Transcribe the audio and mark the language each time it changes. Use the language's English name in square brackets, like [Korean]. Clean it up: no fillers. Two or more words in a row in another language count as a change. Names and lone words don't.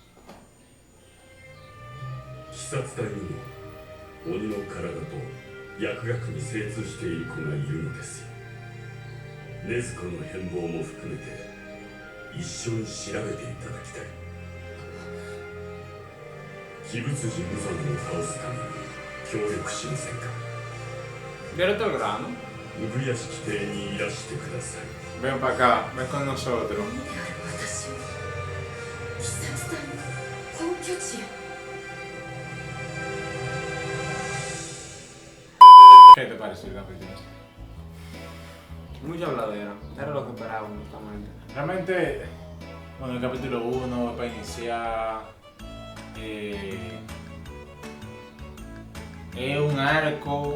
[Japanese] 鬼殺隊にも鬼の体と薬学に精通している子がいるのですよ。禰豆子の変貌も含めて一緒に調べていただきたい。鬼物寺無惨を倒すために協力しませんか。 [Spanish] Directo al grano. [Japanese] 産屋敷邸にいらしてください。 [Spanish] Ven para acá, ven con nosotros. [Japanese] である私を鬼殺隊の本拠地へ。 [Spanish] ¿Qué te pareció el capítulo? Mucha habladera. Era lo que esperaba, honestamente. Realmente, bueno, el capítulo 1 para iniciar es un arco